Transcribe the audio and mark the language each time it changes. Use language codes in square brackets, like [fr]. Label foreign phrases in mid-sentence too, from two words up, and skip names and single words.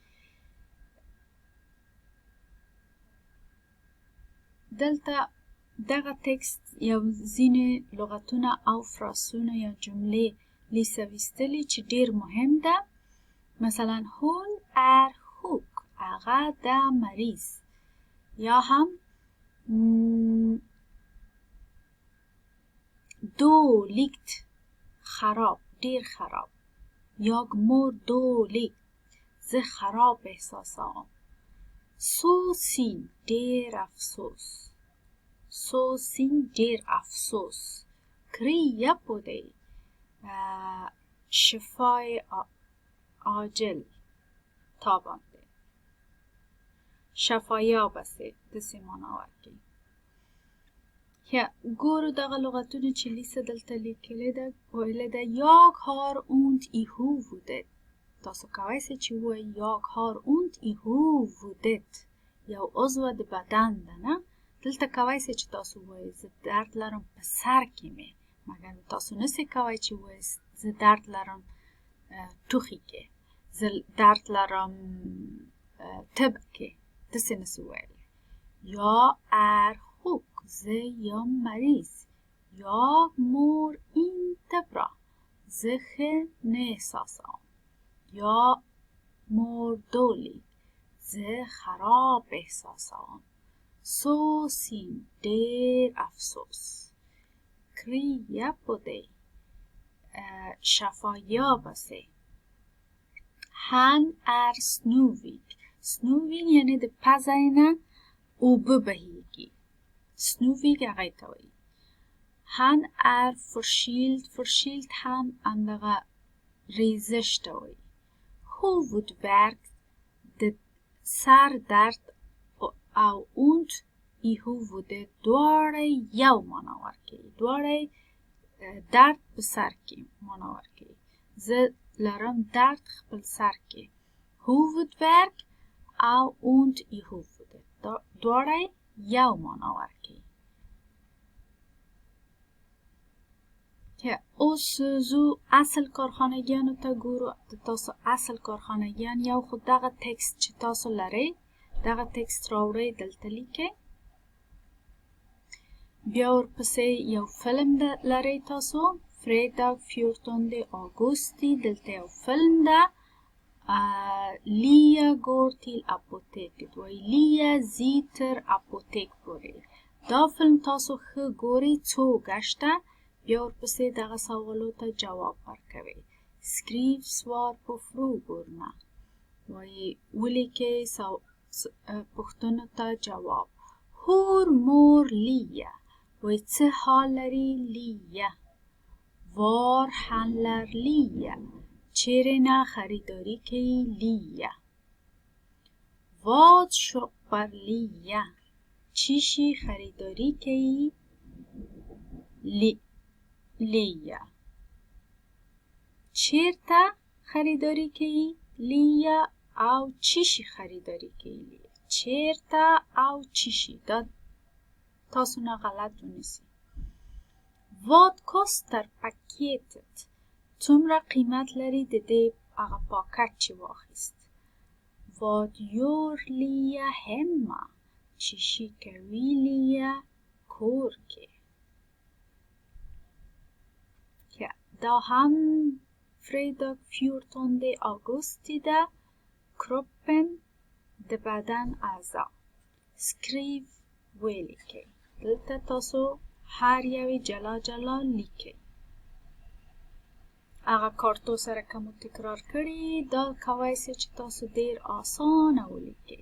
[ps] دلته دغه تکست یو ځینې لغتونه او فراسونه یا جملې لیسه ویستلی چې ډیر مهم ده. مثلا هون هوک هغه د مریض، یا هم dåligt خراب دیر خراب. [sv] Jag mår dåligt [ps] زه خراب احساسام. [sv] så synd [ps] دیر افسوس، [sv] så synd [ps] دیر افسوس. [sv] krya på dig [fa] شفای عاجل تابنده، شفایاب است [ps] دسی مانا ورکی. یا گورو دغه لغتونه چې لیسه دلته لیکلی ده ویلی ده [sv] jag har ont i huvudet. [ps] تاسو کولی سئ چې ووایئ [sv] jag har ont i huvudet، [ps] یو عضو د بدن ده نه. دلته کولی سئ چې تاسو ووایئ زه درد لرم په سر کې مې، مګر تاسو نسئ کولی چې ووایئ زه درد لرم ټوخي کې، زه درد لرم طب کې، داسې نسئ ویلی. [sv] jag är sjuk [ps] زه یم مریض. [sv] jag mår inte bra [ps] زه ښه نه احساسوم. [sv] jag mår dåligt [ps] زه خراب احساسوم. [sv] så synd [ps] ډیر افسوس. [sv] krya på dig [fa] شفایاب است. [sv] han är snuvig. snuvig [ps] یعنی د پزه نه اوبه بهیږي. snuvig هغه ته وایي. [sv] han är förkyld. [ps] förkyld هم همدغه ریزش ته وایي. huvudvärk د سر درد او [sv] ont i huvudet [ps] دواړه یو معنا ورکوي، دواړه درد په سر کې معنا ورکوي. زه لرم درد خپل سر کې. huvudvärk او [sv] ont i huvudet [ps] دواړه یو معنا ورکوي. اوس زو اصل کارخانگیانو ته ګورو. تاسو اصل کارخانگیان یو خود دغه تکست چې تاسو لرئ دغه تکست راوړئ دلته لیکئ. بیا ورپسې یو فلم لرئ تاسو [sv] fredag 14 augusti [ps] دلته یو فلم ده. [sv] Lia går till apoteket [ps] وایي Lia زیتر اپوتک پورې. دا فلم تاسو ښه ګورئ څو ګشته. بیا ورپسې دغه سوالو ته جواب ورکوئ. [sv] skriv svar på frågorna [ps] وایي ولیکئ پوښتنو ته جواب. [sv] hur mår Lia [ps] وایي څه حال لري Lia. [sv] var handlar Lia [ps] چیرې نه خریداری کوي Lia. [sv] vad shoppar Lia [ps] چی شی خریداری کوي Lia. چیرته خریداری کوي Lia او چی شی خریداری کوي Lia. چیرته او چی شی دا تاسو نه غلط ونیسئ. [sv] vad kostar paketet [ps] څومره قیمت لري د دې هغه پاکټ چې واخیست. [sv] vad gör Lia hemma [ps] چی شی کوي Lia کور کې. دا هم [sv] fredag 14 augusti [ps] ده. kroppen د بدن اعضا. skriv ولیکئ. دلته تاسو هر یوی جلا جلا لیکئ. هغه کارتو سره که مو تکرار کړي دا کولی سئ چې تاسو ډیر آسانه ولیکئ.